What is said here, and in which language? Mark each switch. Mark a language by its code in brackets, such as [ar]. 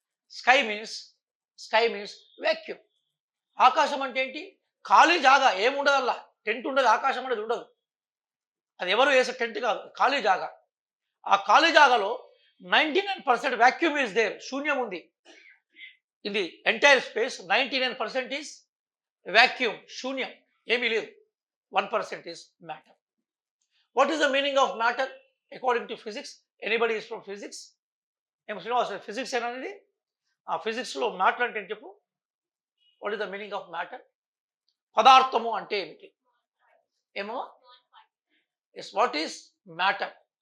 [en] Sky means vacuum. [te] ఆకాశం అంటే ఏంటి? ఖాళీ జాగా, ఏముండదల్లా, టెంట్ ఉండదు, ఆకాశం అనేది ఉండదు. అది ఎవరు వేసే టెంట్ కాదు, ఖాళీ జాగా. ఆ ఖాళీ జాగాలో 99% [en] vacuum is there, [te] శూన్యం ఉంది. [en] In the entire space 99% is vacuum, [te] శూన్యం, ఏమీ లేదు. [en] 1% is matter. What is the meaning of matter according to physics? Anybody is from physics? [te] Physics అనేది ఆ ఫిజిక్స్లో మ్యాటర్ అంటే ఏంటి చెప్పు? [en] What is the meaning of matter? [te] పదార్థము అంటే ఏమిటి? ఏమో? [en] Yes, what is matter?